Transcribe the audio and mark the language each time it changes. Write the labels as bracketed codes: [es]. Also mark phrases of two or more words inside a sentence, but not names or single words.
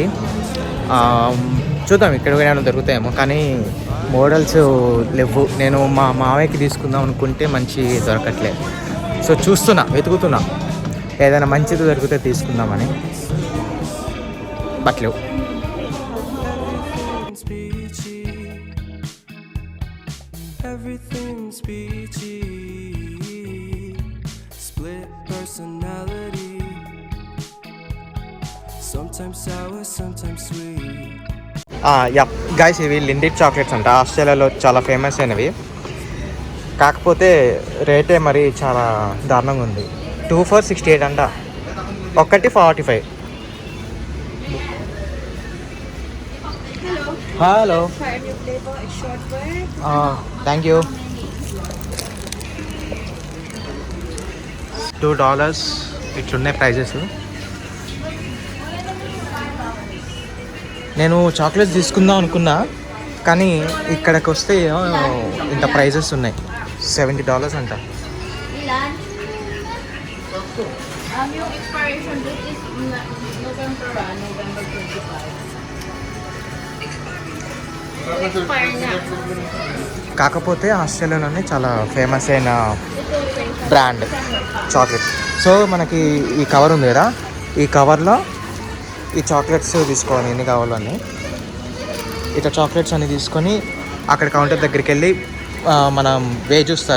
[te] చూద్దాం ఇక్కడ ఏమైనా దొరుకుతాయేమో, కానీ మోడల్స్ లేవు. నేను మా మావయ్యకి తీసుకుందాం అనుకుంటే మంచి దొరకట్లేదు. సో వెతుకుతున్నా ఏదైనా మంచిది దొరికితే తీసుకుందామని, బట్లేవు. [en] Everything's peachy. Split personality. Sometimes sour, sometimes sweet. [te] గైస్ ఇవి లిండిట్ చాక్లెట్స్ అంట, ఆస్ట్రేలియాలో చాలా ఫేమస్ అయినవి. కాకపోతే రేటే మరి చాలా దారుణంగా ఉంది. 2 for 68 అంట, ఒకటి 45. [en] Hello, thank you. [te] $2 ఇట్లున్నాయి ప్రైజెస్. నేను చాక్లెట్స్ తీసుకుందాం అనుకున్నా, కానీ ఇక్కడికి వస్తే ఇంత ప్రైజెస్ ఉన్నాయి. $70 అంట. [en] Yung expiration date is November 25. [tl] Expire na. [te] కాకపోతే ఆస్ట్రేలియాలోనే చాలా ఫేమస్ అయిన [en] brand chocolate. [te] సో మనకి ఈ కవర్ ఉంది కదా, ఈ కవర్లో ఈ చాక్లెట్స్ తీసుకోవాలి, ఎన్ని కావాలని. ఇట్లా చాక్లెట్స్ అన్ని తీసుకొని అక్కడ కౌంటర్ దగ్గరికి వెళ్ళి మనం వే చూస్తారు.